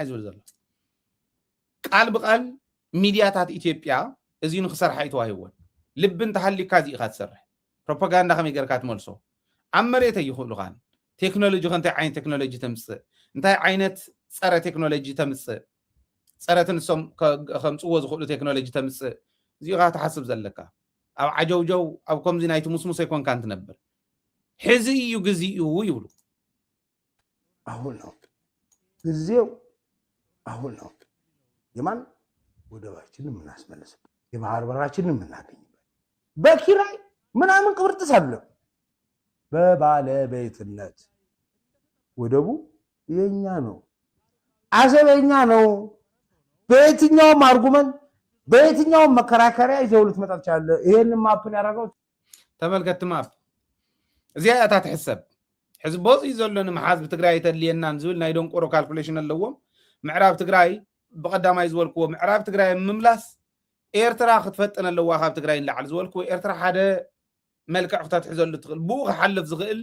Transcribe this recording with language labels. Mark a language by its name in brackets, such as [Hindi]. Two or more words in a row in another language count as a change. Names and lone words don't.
[Tigrinya] እዩ ዝብል ዘሎ። ቃል ብቃል ሚድያታት ኢትዮጵያ እዚ ንክሰርሓ ይተዋሂቦን ልቢ እንተሃሊካ እዚ ኢኻ ትሰርሕ ፕሮፓጋንዳ ከመይ ጌርካ ትመልሶ ኣብ መሬት ኣይኽእሉኻን። ቴክኖሎጂ እንታይ ዓይነት ቴክኖሎጂ ተምፅእ እንታይ ዓይነት ፀረ ቴክኖሎጂ ተምፅእ ፀረ ትንሶም ከምፅዎ ዝኽእሉ ቴክኖሎጂ ተምፅእ እዚኻ ትሓስብ ዘለካ ኣብ ዓጀውጀው ኣብ ከምዚ ናይቲ ሙስሙስ ኣይኮንካ እንትነብር ሕዚ እዩ ግዜኡ ይብሉ። [Amharic] አሁን ነው ጊዜው አሁን ነው። የማን ወደባችንን የምናስመልስበት የባህር በራችንን የምናገኝበት በኪራይ ምናምን ቅብርጥስ አይደለም፣ በባለቤትነት ወደቡ የኛ ነው፣ አሰብ የኛ ነው። በየትኛውም አርጉመንት በየትኛውም መከራከሪያ ይዘው ልትመጣ ትችላለህ። ይሄን ማፕን ያደረገው [Tigrinya] ተመልከት። ማፕ እዚያ እታ ትሕሰብ ሕዚ ቦፅ ዘሎን መሓዝ ብትግራይ ተድልየናን ዝብል ናይ ደንቆሮ ካልኩሌሽን ኣለዎም። ምዕራብ ትግራይ ብቀዳማይ ዝበልክዎ ምዕራብ ትግራይ ምምላስ ኤርትራ ክትፈጥን ኣለዋ ካብ ትግራይ ንላዕሊ ዝበልክዎ ኤርትራ ሓደ መልክዕ ክተትሕዘሉ ትኽእል ብኡ ክሓልፍ ዝኽእል